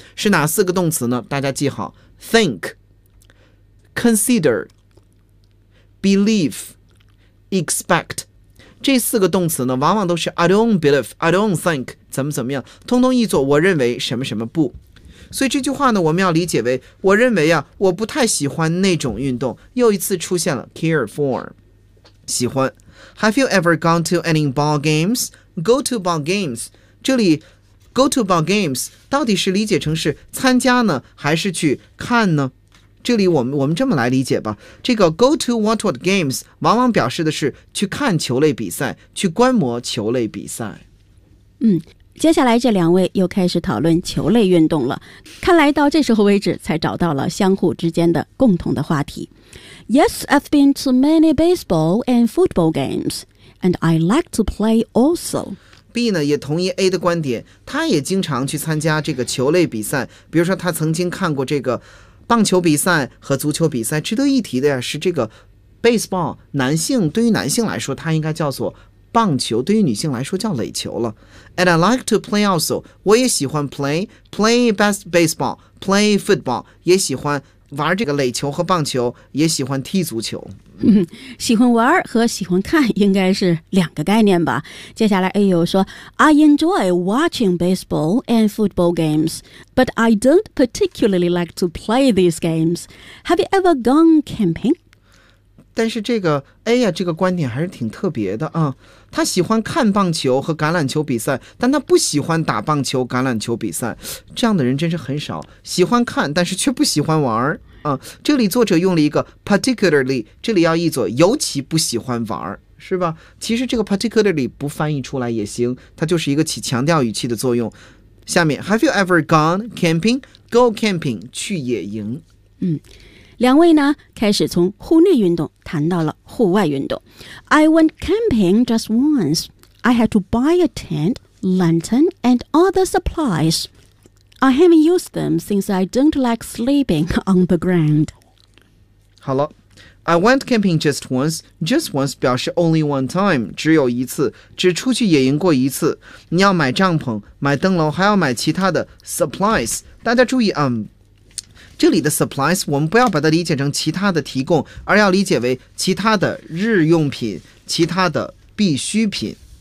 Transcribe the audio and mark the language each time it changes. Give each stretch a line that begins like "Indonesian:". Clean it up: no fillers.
Chinese: 是哪四个动词呢？大家记好，
English: think， consider， believe， expect。
Chinese: 这四个动词呢往往都是
English: I don't believe， I don't think，
Chinese: 怎么怎么样，通通译作我认为什么什么不。所以这句话呢我们要理解为我认为啊我不太喜欢那种运动，又一次出现了
English: care for
Chinese: 喜欢。
English: Have you ever gone to any ball games? Go to ball games，
Chinese: 这里 go to ball games 到底是理解成是参加呢还是去看呢？这里我们这么来理解吧，这个
English: go to what what games
Chinese: 往往表示的是去看球类比赛，去观摩球类比赛。接下来这两位又开始讨论球类运动了，看来到这时候为止才找到了相互之间的共同的话题。
English: Yes, I've been to many baseball and football games, and I like to play also.
Chinese: B 呢也同意 A 的观点，他也经常去参加这个球类比赛，比如说他曾经看过这个棒球比赛和足球比赛。值得一提的是这个 baseball， 男性对于男性来说他应该叫做棒球，对于女性来说叫垒球了。
English: And I like to play also，
Chinese: 我也喜欢
English: play best baseball， play football，
Chinese: 也喜欢玩这个垒球和棒球，也喜欢踢足球。喜欢玩和喜欢看应该是两个概念吧。接下来 A 又说
English: I enjoy watching baseball and football games， but I don't particularly like to play these games。 Have you ever gone camping？
Chinese: 但是这个 A 呀，这个观点还是挺特别的啊。他喜欢看棒球和橄榄球比赛，但他不喜欢打棒球、橄榄球比赛。这样的人真是很少，喜欢看，但是却不喜欢玩儿啊。这里作者用了一个 particularly， 这里要译作尤其不喜欢玩儿，是吧？其实这个 particularly 不翻译出来也行，它就是一个起强调语气的作用。下面
English: ，Have you ever gone camping? Go camping，
Chinese: 去野营。两位呢开始从户内运动谈到了户外运动。
English: I went camping just once. I had to buy a tent, lantern, and other supplies. I haven't used them since I don't like sleeping on the ground.
Chinese: 好了，
English: I went camping just once. Just once
Chinese: 表示
English: only one time，
Chinese: 只有一次，只出去野营过一次。你要买帐篷，买灯笼，还要买其他的 supplies。大家注意啊，这里的 supplies 我们不要把它理解成其他的提供，而要理解为其他的日用品，其他的必需品。